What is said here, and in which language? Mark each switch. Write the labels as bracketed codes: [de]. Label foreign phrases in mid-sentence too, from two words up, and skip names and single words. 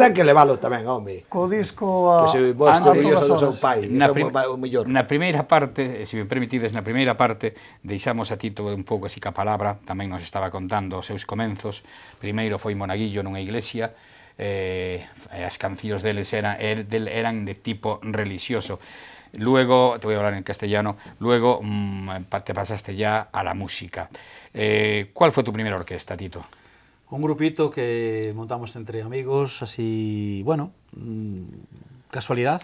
[gl] Pois ten que levalo tamén, home. Co disco a todas as horas. Na primeira parte, se me permitides, na primeira parte, deixamos a Tito un pouco así ca palabra, tamén nos estaba contando os seus comenzos. Primeiro foi monaguillo nunha iglesia, as cancións deles eran de tipo religioso. [es] Luego, te voy a hablar en castellano, luego te pasaste ya a la música. ¿Cuál fue tu primera orquesta, Tito? Un grupito que montamos entre amigos, así, bueno, casualidad.